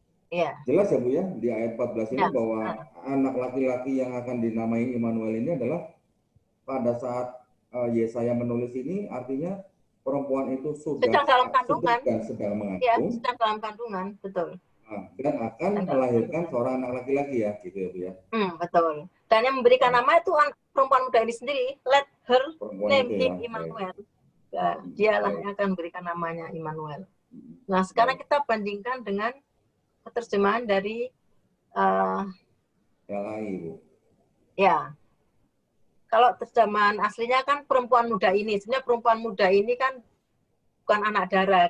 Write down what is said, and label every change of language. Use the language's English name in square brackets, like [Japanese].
[Indonesian] Jadi jelas ya Bu ya, di ayat 14 ini bahwa anak laki-laki yang akan dinamai Immanuel ini adalah pada saat Yesaya menulis ini, artinya perempuan itu sedang dalam mengandung. Ya, sedang dalam kandungan, betul. Dan akan melahirkan seorang anak laki-laki ya, gitu ya Bu ya. Betul. Dan yang memberikan nama itu perempuan muda ini sendiri. [English] Let her name him Immanuel. [Indonesian] Ya, dialah yang akan memberikan namanya Immanuel. Nah, sekarang kita bandingkan dengan terjemahan dari LAI, Bu. Ya. Kalau terjemahan aslinya kan perempuan muda ini. Sebenarnya perempuan muda ini kan bukan anak dara.